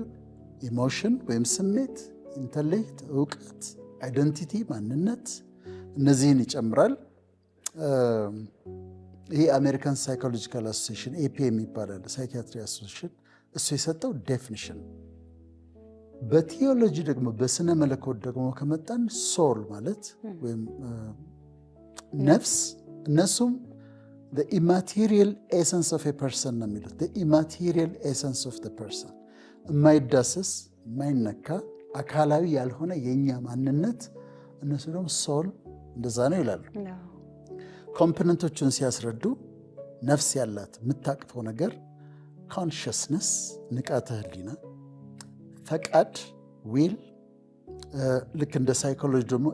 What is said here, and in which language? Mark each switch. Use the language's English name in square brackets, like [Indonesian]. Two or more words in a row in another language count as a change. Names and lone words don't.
[Amharic] ኢሞሽን ወይም ስሜት፣ ኢንተሌክት እውቀት፣ አይደንቲቲ ማንነት፣ እነዚህን ይጨምራል። ይሄ አሜሪካን ሳይኮሎጂካል አሶሲሽን ኤፒ የሚባላል ሳይኪያትሪ አሶሲሽን እሱ የሰጠው ዴፊኒሽን። በቲዮሎጂ ደግሞ በስነ መለኮት ደግሞ ከመጣን ሶል ማለት ወይም ነፍስ፣ እነሱም [English] the immaterial essence of a person [Amharic] ነው የሚሉት። [English] the immaterial essence of the person [Amharic] የማይዳሰስ የማይነካ አካላዊ ያልሆነ የእኛ ማንነት፣ እነሱ ደግሞ ሶል እንደዛ ነው ይላሉ። ኮምፖነንቶቹን ሲያስረዱ ነፍስ ያላት የምታቅፈው ነገር ኮንሽስነስ ንቃተ ህሊና፣ ፈቃድ ዊል፣ ልክ እንደ ሳይኮሎጂ ደግሞ